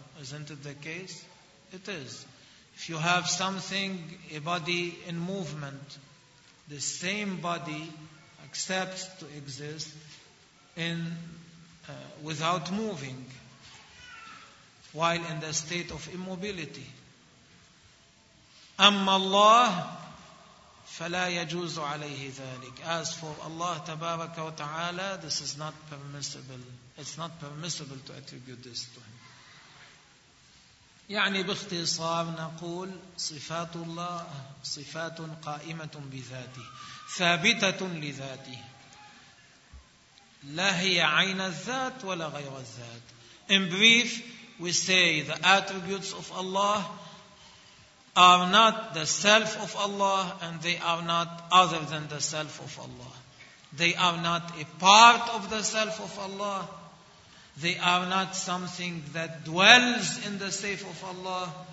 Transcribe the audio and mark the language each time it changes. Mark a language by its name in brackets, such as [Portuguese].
[English] Isn't it the case? It is. If you have something, a body in movement, the same body accepts to exist in without moving, while in the state of immobility. [Arabic] أَمَّا اللَّهِ فَلَا يَجُوزُ عَلَيْهِ ذَلِكَ. [English] As for Allah [Arabic] تَبَارَكَ وَتَعَالَى, [English] this is not permissible. It's not permissible to attribute this to Him. [Arabic] يعني باختصار نقول صفات الله صفات قائمة بذاته ثابتة لذاته لا هي عين الذات ولا غير الذات. [English] In brief, we say the attributes of Allah are not the self of Allah and they are not other than the self of Allah. They are not a part of the self of Allah. They are not something that dwells in the safe of Allah.